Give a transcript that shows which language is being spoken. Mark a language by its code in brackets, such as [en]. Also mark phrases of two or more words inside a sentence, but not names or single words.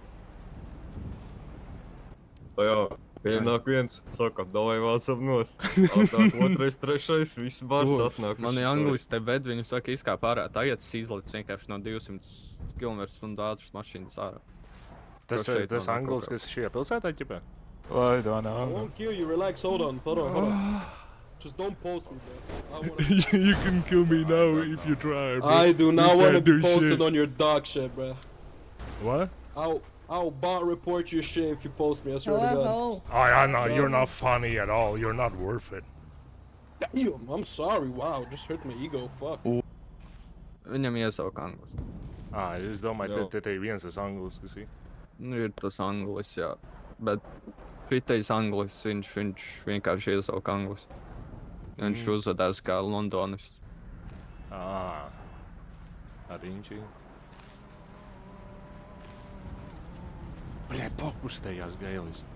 [lv] Tā jā, pienāk viens, saka, davai vācam nost. Atnāk otrais, trešais, viss bars atnāk. Mani anglisti te ved, viņi saka, izkāp ārā. Tagad es izlicu vienkārši no 200 km/h ātras mašīnas ārā. Tas anglis, kas šajā pilsētā ķipē? [en] I won't kill you, relax, hold on. Just don't post me, bro. You can kill me now if you try, bro. I do not want to be posted on your dog shit, bro. What? I'll bot report your shit if you post me, I swear to God. I know, you're not funny at all. You're not worth it. Damn, I'm sorry, wow, just hurt my ego, fuck. [lv] Viņam iesauka anglis. Es domāju, te ir viens tas anglis, kas ir. Nu, ir tas anglis, jā. Bet šitais anglis, viņš vienkārši iesauka anglis. Viņš uzvedās kā Londonis. Riņķī. Bļē, pakustējās gailis.